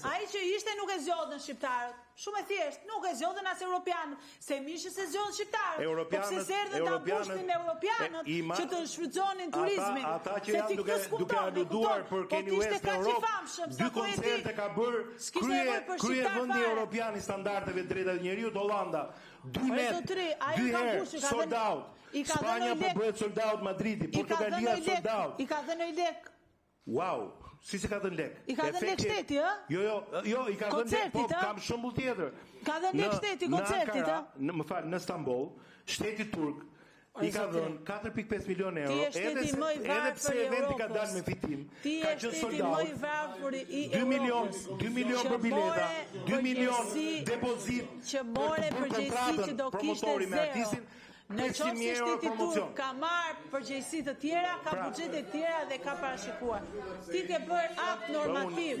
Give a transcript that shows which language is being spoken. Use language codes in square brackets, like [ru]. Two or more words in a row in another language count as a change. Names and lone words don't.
[sq] Ai që ishte nuk e zgjodhën shqiptarët. Shumë e thjesht, nuk e zgjodhën as europianët, se mishë se zgjodhën shqiptarët. Po pse s'erdhën ta mbushnin europianët që të shfrytëzonin turizmin. Ata që janë duke aluduar për Kanye West në Europë, dy koncerte ka bërë krye vendi europian i standardeve të drejtave të njerëzit Hollanda. [en] 2 herë sold out. [sq] Spanja po bëhet [en] sold out, [sq] Madridi, Portugalia [en] sold out. [sq] I ka dhënë lek. Wow. Si se ka dhënë lek? I ka dhënë lek shteti, ë? Jo, i ka dhënë lek, po kam shembull tjetër. Ka dhënë lek shteti koncertit, ë? Më fal, në Stamboll, shteti turk i ka dhënë 4.5 milion euro, edhe pse eventi ka dalë me fitim, ka qenë [en] sold out. [sq] 2 milion për bileta, 2 milion depozit që more përgjegjësi që do kishte zero. Në qoftë se shteti turk ka marrë përgjegjësi të tjera, ka buxhete të tjera dhe ka parashikuar. Ti ke bërë akt normativ.